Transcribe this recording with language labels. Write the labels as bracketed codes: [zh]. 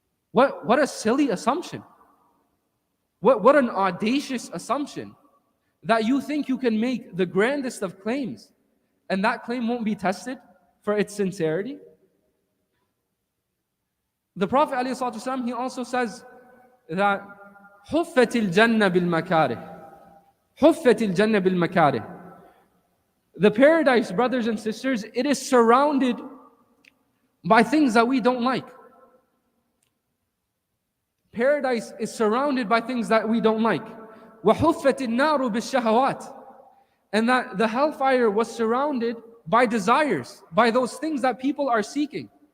[en] What a silly assumption. What an audacious assumption, that you think you can make the grandest of claims and that claim won't be tested for its sincerity. The Prophet ﷺ, he also says that [ar] حُفَّتِ الْجَنَّةِ بِالْمَكَارِهِ حُفَّتِ الْجَنَّةِ بِالْمَكَارِهِ. [en] The paradise, brothers and sisters, it is surrounded by things that we don't like. Paradise is surrounded by things that we don't like. [ar] وَحُفَّتِ النَّارُ بِالشَّهَوَاتِ. [en] And that the hellfire was surrounded by desires, by those things that people are seeking.